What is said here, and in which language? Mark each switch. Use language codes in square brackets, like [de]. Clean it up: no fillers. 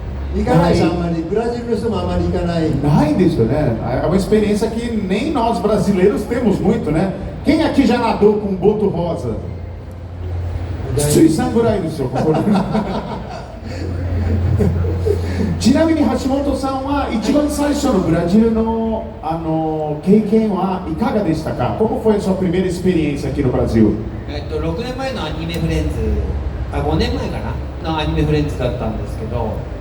[ja] 行かないし、あんまりブラジルの人もあまり行かない。 [pt] Não, isso, né? É uma experiência que nem nós brasileiros temos muito, né? Quem aqui já nadou com boto rosa? Suisangurai do seu. [ja] ちなみに橋本さんは一番最初のブラジルの経験はいかがでしたか? [pt] Como foi a sua primeira experiência aqui no Brasil? [ja] 6年前のアニメフレンズ、5年前かなのアニメフレンズだったんですけど。